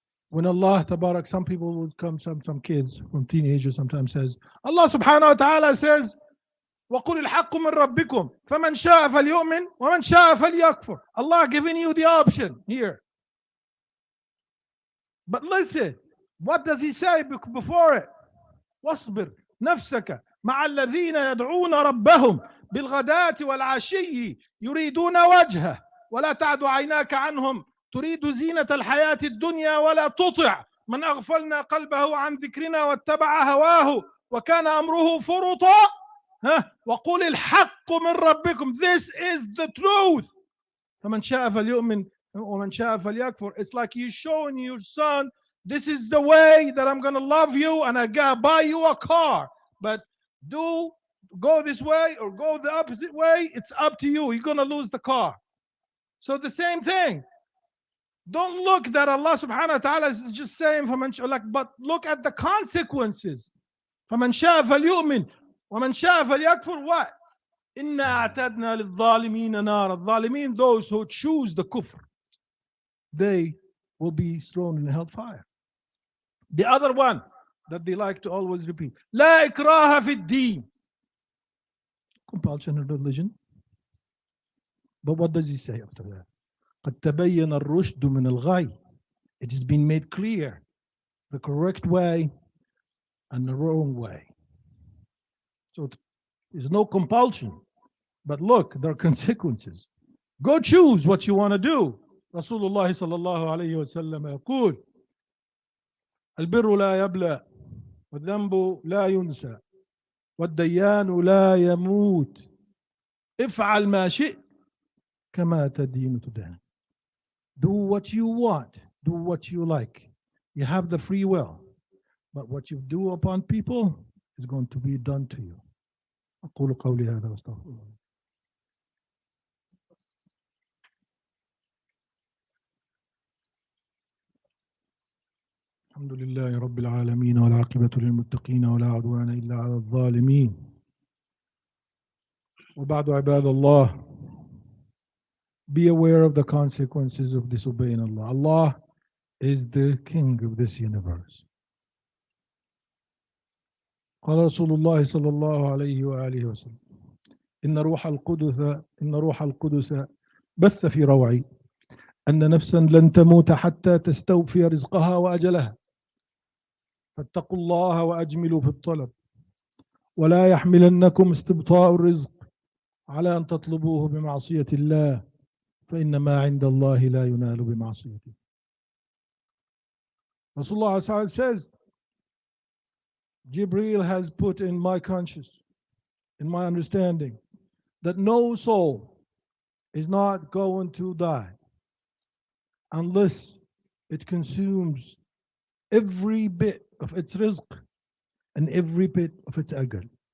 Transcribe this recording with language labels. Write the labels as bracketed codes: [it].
[en] When Allah Tabarak, some people would come, some kids, from teenagers sometimes says, Allah subhanahu wa ta'ala says, [ar] وَقُلِ الْحَقُّ مِنْ رَبِّكُمْ فَمَنْ شَاءَ فَلْيُؤْمِنْ وَمَنْ شَاءَ فَلْيَكْفُرْ. [en] Allah giving you the option here. But listen, what does he say before it? [ar] واصبر نفسك مع الذين يدعون ربهم بالغداة والعشي يريدون وجهه ولا تعد عيناك عنهم تريد زينة الحياة الدنيا ولا تطع من أغفلنا قلبه عن ذكرنا واتبع هواه وكان أمره فرطا وقل الحق من ربكم. [en] This is the truth. [ar] فمن شاء فليؤمن ومن شاء فليكفر. [en] It's like you showing your son, this is the way that I'm going to love you and I gotta buy you a car. But go this way or go the opposite way, it's up to you. You're going to lose the car. So the same thing. Don't look that Allah subhanahu wa ta'ala is just saying, but look at the consequences. [ar] فَمَنْ شَاءَ فَلْيُؤْمِنْ وَمَنْ شَاءَ فَلْيَكْفُرْ. [en] What? [ar] إِنَّا أَعْتَدْنَا لِلظَّالِمِينَ نَارًا. [en] الظالمين, those who choose the kufr, they will be thrown in hellfire. The other one that they like to always repeat, [ar] لا إكراه في الدين. [en] Compulsion in religion. But what does he say after that? [ar] قد تبين الرشد من الغي. [en] It has been made clear the correct way and the wrong way. So there's no compulsion. But look, there are consequences. Go choose what you want to do. [ar] Rasulullah sallallahu alayhi wa sallam يقول البر لا يبلى والذنب لا ينسى والديان لا يموت افعل ما شئت كما تدين تدان. [en] Do what you want, do what you like. You have the free will, but what you do upon people is going to be done to you. [ar] أقول قولي هذا واستغفر الله. الحمد لله رب العالمين والعاقبة للمتقين ولا عدوان إلا على الظالمين. وبعد عباد الله, [en] be aware of the consequences of disobeying Allah. Allah is the king of this universe. [ar] قال رسول الله صلى الله عليه وآله وسلم إن روح القدس بث في روعي أن نفسا لن تموت حتى تستوفي رزقها وأجلها فاتقوا الله وأجملوا في الطلب ولا يحملنكم استبطاء الرزق على أن تطلبوه بمعصية الله فإن ما عند الله لا ينال بمعصيته. [en] Rasulullah says, Jibreel has put in my conscious, in my understanding, that no soul is not going to die unless it consumes every bit of its rizq and every bit of its ajal.